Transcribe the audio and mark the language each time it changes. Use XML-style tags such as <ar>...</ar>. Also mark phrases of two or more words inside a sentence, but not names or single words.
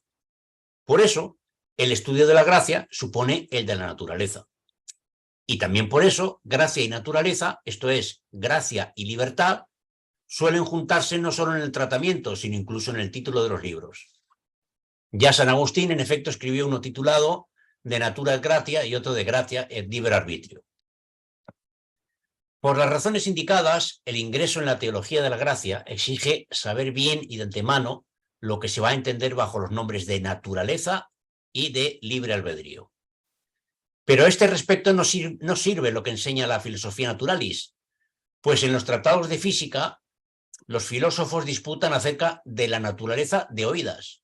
<es>Por eso, el estudio de la gracia supone el de la naturaleza. Y también por eso, gracia y naturaleza, esto es, gracia y libertad, suelen juntarse no solo en el tratamiento, sino incluso en el título de los libros. Ya San Agustín, en efecto, escribió uno titulado De natura et gratia y otro de gratia et liber arbitrio. Por las razones indicadas, el ingreso en la teología de la gracia exige saber bien y de antemano lo que se va a entender bajo los nombres de naturaleza y de libre albedrío. Pero a este respecto no sirve lo que enseña la filosofía naturalis, pues en los tratados de física los filósofos disputan acerca de la naturaleza de oídas.</es>